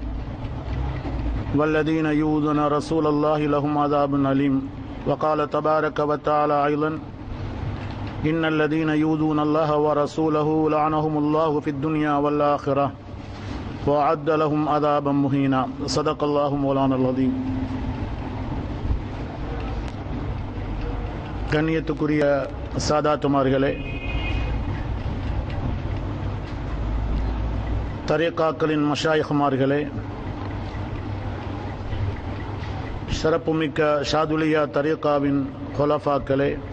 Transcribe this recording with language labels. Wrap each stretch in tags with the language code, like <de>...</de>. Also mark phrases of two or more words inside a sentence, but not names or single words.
<ar>والذين يؤذون رسول الله لهم عذاب أليم. وقال تبارك وتعالى أيضا: إن الذين يؤذون الله ورسوله لعنهم الله في الدنيا والآخرة وأعد لهم عذابا مهينا. صدق الله مولانا العظيم.</ar> <ta>கண்ணியத்துக்குரிய சாதாத்துமார்களே, தரீகாக்களின் மஷாயிஹ்மார்களே, சிறப்புமிக்க ஷாதுலியா தரீகாவின் ஹுலஃபாக்களே,</ta>